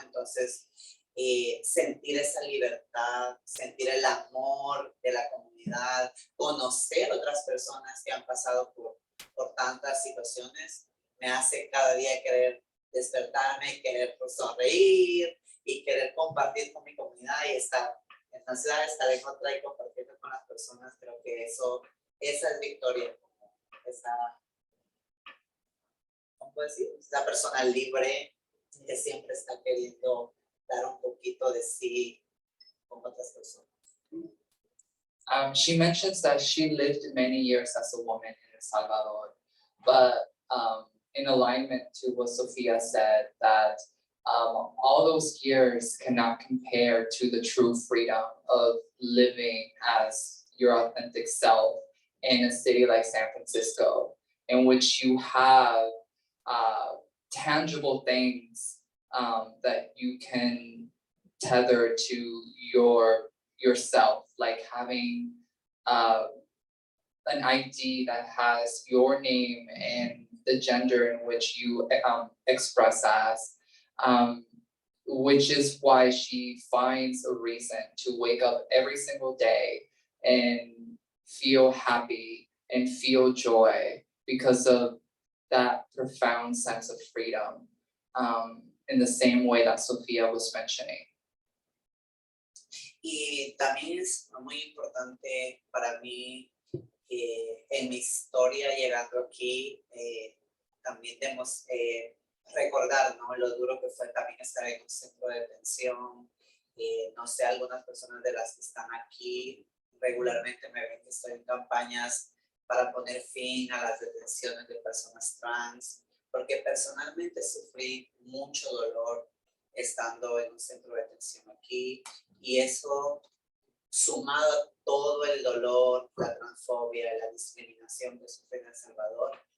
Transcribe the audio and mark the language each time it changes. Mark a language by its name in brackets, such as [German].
[Spanish] Entonces, sentir esa libertad, sentir el amor de la comunidad, conocer otras personas que han pasado por tantas situaciones, me hace cada día querer despertarme, querer sonreír y querer compartir con mi comunidad y estar en la ciudad, estar en otra y compartiendo con las personas. Creo que esa es victoria, ¿cómo puedo decir? Esa persona libre que siempre está queriendo dar un poquito de sí con otras personas. [English] She mentions that she lived many years as a woman in El Salvador, but in alignment to what Sophia said, that all those years cannot compare to the true freedom of living as your authentic self in a city like San Francisco, in which you have tangible things that you can tether to yourself, like having an ID that has your name and the gender in which you express as, which is why she finds a reason to wake up every single day and feel happy and feel joy because of that profound sense of freedom, in the same way that Sophia was mentioning. [Spanish] Y también es muy importante para mí en mi historia llegando aquí, también debemos recordar, ¿no?, lo duro que fue también estar en un centro de detención. No sé, algunas personas de las que están aquí regularmente me ven que estoy en campañas para poner fin a las detenciones de personas trans, porque personalmente sufrí mucho dolor estando en un centro de detención aquí, y eso, sumado a todo el dolor, la transfobia, la discriminación que sufrí en El Salvador,